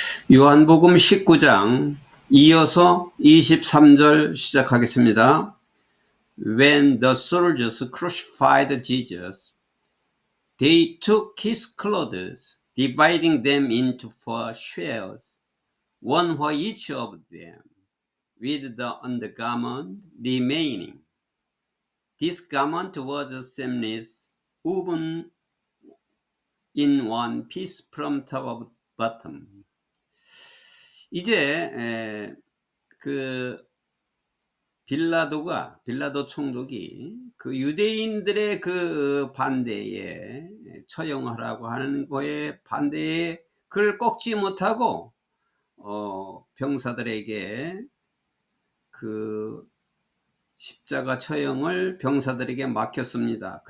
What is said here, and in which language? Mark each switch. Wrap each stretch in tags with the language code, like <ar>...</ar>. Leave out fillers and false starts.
<ko>요한복음 19장 이어서 23절 시작하겠습니다.</ko> <en>When the soldiers crucified Jesus, they took his clothes, dividing them into 4 shares, one for each of them, with the undergarment remaining. This garment was seamless, woven in one piece from top to bottom.</en> <ko>이제 그 빌라도 총독이 그 유대인들의 그 반대에 처형하라고 하는 거에 반대에 그를 꺾지 못하고 병사들에게 그 십자가 처형을 병사들에게 맡겼습니다.</ko>